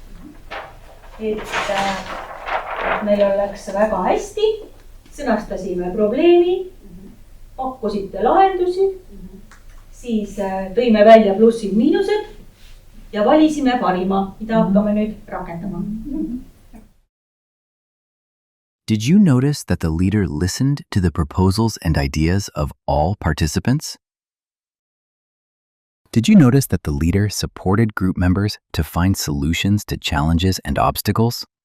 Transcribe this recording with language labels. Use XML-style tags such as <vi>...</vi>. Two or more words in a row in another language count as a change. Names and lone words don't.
<et>Et meil oleks väga hästi, sõnastasime probleemi, pakkusite lahendusi, siis tõime välja plussid, miinused ja valisime parima, mida hakkame nüüd rakendama.</et> <en>Did you notice that the leader listened to the proposals and ideas of all participants? Did you notice that the leader supported group members to find solutions to challenges and obstacles?</en>